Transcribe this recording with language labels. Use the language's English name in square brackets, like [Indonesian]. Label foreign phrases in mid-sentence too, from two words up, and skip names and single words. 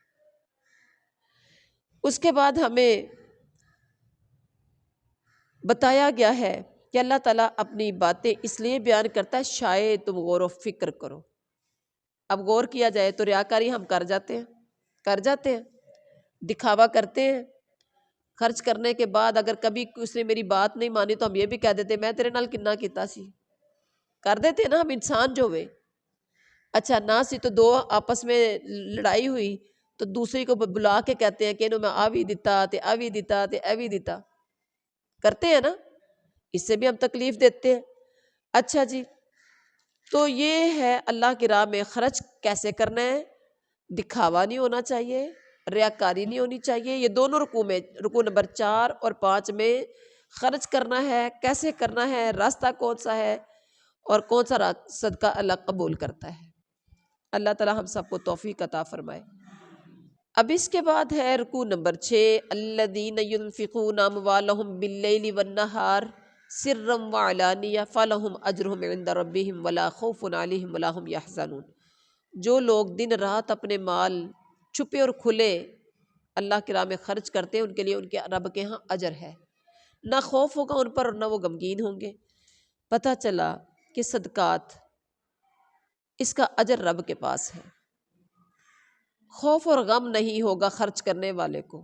[Urdu] اس کے بعد ہمیں بتایا گیا ہے کہ اللہ تعالیٰ اپنی باتیں اس لیے بیان کرتا ہے شاید تم غور و فکر کرو۔ اب غور کیا جائے تو ریاکاری ہم کر جاتے ہیں، دکھاوا کرتے ہیں۔ خرچ کرنے کے بعد اگر کبھی اس نے میری بات نہیں مانی تو ہم یہ بھی کہہ دیتے [Punjabi] میں تیرے نال کنا کیتا سی، [Urdu] کر دیتے نا ہم انسان جو ہوئے۔ اچھا نہ سی تو دو آپس میں لڑائی ہوئی تو دوسری کو بلا کے کہتے ہیں کہ [Punjabi] انہوں میں آوی دیتا تے آوی دیتا تے ایوی دیتا، [Urdu] کرتے ہیں نا، اس سے بھی ہم تکلیف دیتے ہیں۔ اچھا جی، تو یہ ہے اللہ کی راہ میں خرچ کیسے کرنا ہے، دکھاوا نہیں ہونا چاہیے، ریاکاری نہیں ہونی چاہیے۔ یہ دونوں رکوع میں، رکوع نمبر 4 اور 5 میں خرچ کرنا ہے، کیسے کرنا ہے، راستہ کون سا ہے اور کون سا صدقہ اللہ قبول کرتا ہے۔ اللہ تعالی ہم سب کو توفیق عطا فرمائے۔ اب اس کے بعد ہے رکوع نمبر 6، [Arabic] الذین ينفقون اموالهم باللیل والنہار سرا وعلانیہ فلہم اجرہم عند ربہم ولا خوف علیہم ولا هم یحزنون۔ [Urdu] جو لوگ دن رات اپنے مال چھپے اور کھلے اللہ کی راہ میں خرچ کرتے ہیں، ان کے لیے ان کے رب کے ہاں اجر ہے، نہ خوف ہوگا ان پر اور نہ وہ غمگین ہوں گے۔ پتہ چلا کہ صدقات، اس کا اجر رب کے پاس ہے، خوف اور غم نہیں ہوگا خرچ کرنے والے کو۔